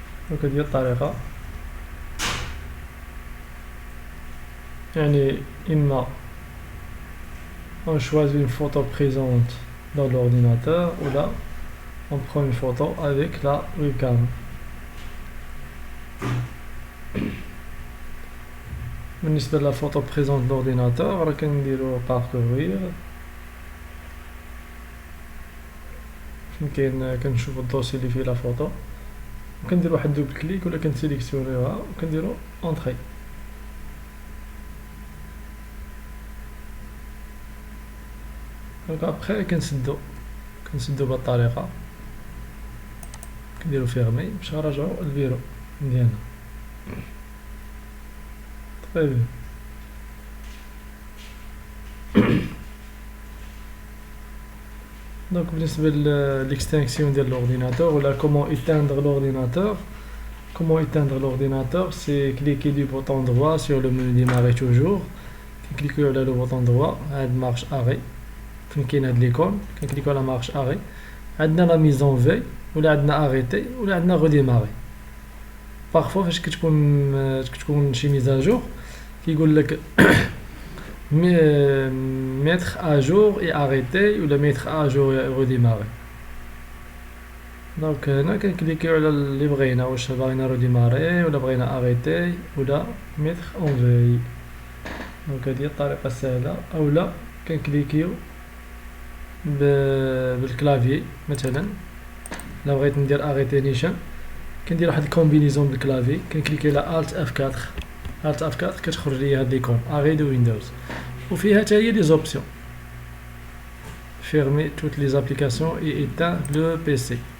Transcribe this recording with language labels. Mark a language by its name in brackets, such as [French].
[Arabic] دونك هادي هي الطريقة، يعني اما on choisit une photo présente dans l'ordinateur ou là on prend une photo avec la webcam. بالنسبة لا photo présente dans l'ordinateur راه كنديرو parcourir، فين كاين كنشوفو الدوسي اللي فيه لا فوتو، وكندير واحد دوبل كليك ولا كنسيليكسيونيوها وكنديرو اونطري. دونك ابخي كنسدو بهاد الطريقة، كنديرو فيرمي باش نرجعو الفيرو ديالنا. طيب دونك بالنسبة لl'extinction ديال l'ordinateur ولا comment éteindre l'ordinateur. [French] Comment éteindre l'ordinateur, c'est cliquer du bouton droit sur le menu démarrer toujours, cliquer sur le bouton droit, هاد marche arrêt، فين كاين هاد ليكون كنكليكو على marche arrêt، عندنا لا ميزون في ولا عندنا arrêter ولا عندنا redémarrer. [Arabic] parfois فاش كتكون شي ميزاجور كيقول لك mettre à jour et arrêter ولا mettre à jour et redémarrer. دونك هنا كنكليكيو على اللي بغينا، واش بغينا روديماري ولا بغينا اريتي ولا ميتر اون في. دونك هذه الطريقه السهله، اولا كنكليكيو بالكلافي مثلا، الا بغيت ندير اريتي نيشان كندير واحد الكومبينيزون بالكلافي، كنكليكي على الت اف 4، الت اف 4 كتخرج لي هاد ليكون اري دو ويندوز، وفيها حتى هي لي زوبسيون fermer toutes les applications et éteindre le PC.